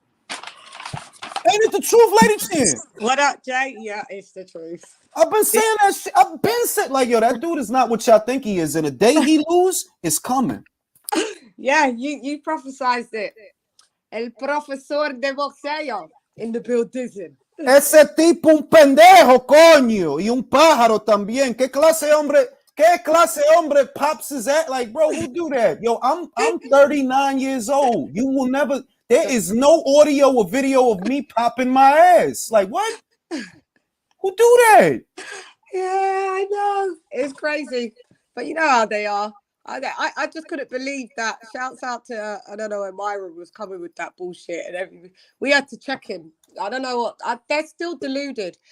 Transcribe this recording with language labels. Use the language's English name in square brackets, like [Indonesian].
[English] Ain't it the truth, Lady Chan? What up, Jay? Yeah, it's the truth. I've been saying that shit. I've been saying, like, yo, that dude is not what y'all think he is. And the day he lose, it's coming. Yeah, you prophesized it. [Spanish] El profesor de boxeo [English] in the building. [Spanish] Ese tipo un pendejo, coño. Y un pájaro también. ¿Qué clase de hombre [English] pops his ass? Like, bro, who do that? Yo, I'm 39 years old. You will never... There is no audio or video of me popping my ass. Like, what? Who do that? Yeah, I know. It's crazy. But you know how they are. I just couldn't believe that. Shouts out to, I don't know, when Myra was coming with that bullshit and everything. We had to check him. I don't know what. They're still deluded.